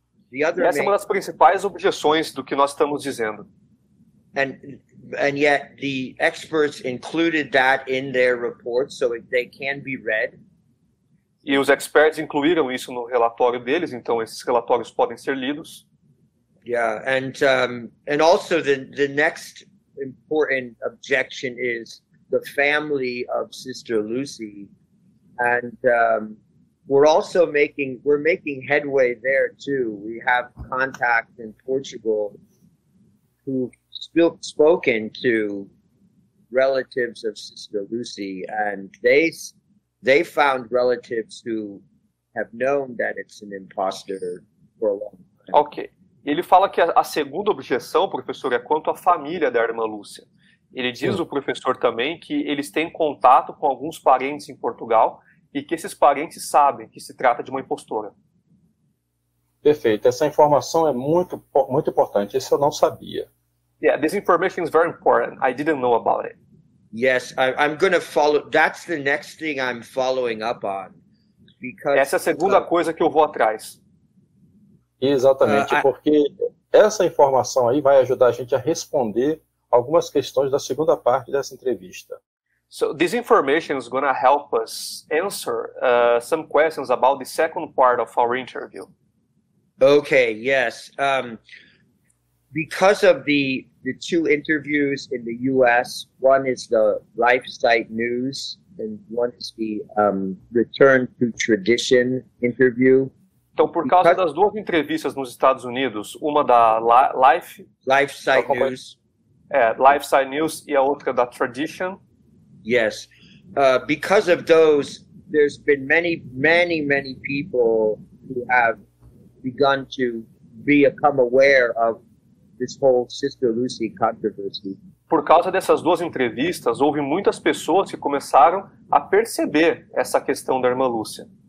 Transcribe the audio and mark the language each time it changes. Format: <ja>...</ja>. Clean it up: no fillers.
<pt>Essa é uma das principais objeções do que nós estamos dizendo.</pt> <en>And yet the experts included that in their report, so they can be read.</en> <pt>E os experts incluíram isso no relatório deles, então esses relatórios podem ser lidos.</pt> <en>Yeah, and also the next important objection is the family of Sister Lucy, and we're making headway there too. We have contacts in Portugal who've spoken to relatives of Sister Lucy, and they found relatives who have known that it's an imposter for a long time. Ok.</en> <pt>Ele fala que a segunda objeção, professor, é quanto à família da irmã Lúcia. Ele diz, o professor também, que eles têm contato com alguns parentes em Portugal e que esses parentes sabem que se trata de uma impostora. Perfeito. Essa informação é muito, muito importante. Isso eu não sabia.</pt> <en>Yeah, this information is very important. I didn't know about it. Yes, I'm going to follow. That's the next thing I'm following up on. Because,</en> <pt>essa é a segunda coisa que eu vou atrás. Exatamente, porque essa informação aí vai ajudar a gente a responder algumas questões da segunda parte dessa entrevista.</pt> <en>So this information is going to help us answer some questions about the second part of our interview. Okay, yes. Because of the two interviews in the U.S., one is the LifeSite News and one is the Return to Tradition interview.</en> <pt>Então, por causa das duas entrevistas nos Estados Unidos, uma da LifeSite News, LifeSite News e a outra da Tradition.</pt> <en>Yes, because of those, there's been many people who have begun to become aware of this whole Sister Lucy controversy.</en> <pt>Por causa dessas duas entrevistas, houve muitas pessoas que começaram a perceber essa questão da irmã Lúcia.</pt>